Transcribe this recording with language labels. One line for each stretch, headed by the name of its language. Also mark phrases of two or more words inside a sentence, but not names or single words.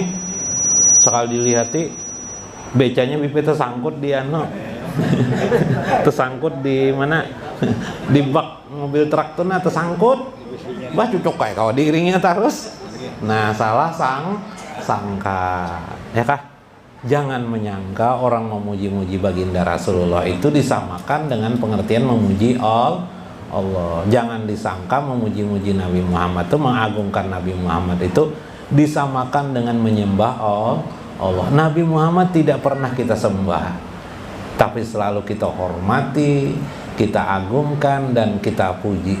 Indonesian: Sekali dilihati becanya Bipe tersangkut di tersangkut di mana? Di bak mobil truk tuh tersangkut. Bah cucuk kayak kau diiringnya terus. Nah, salah sangka. Ya kah? Jangan menyangka orang memuji-muji baginda Rasulullah itu disamakan dengan pengertian memuji Allah. Jangan disangka memuji-muji Nabi Muhammad itu, mengagungkan Nabi Muhammad itu disamakan dengan menyembah Allah. Nabi Muhammad tidak pernah kita sembah, tapi selalu kita hormati, kita agungkan dan kita puji.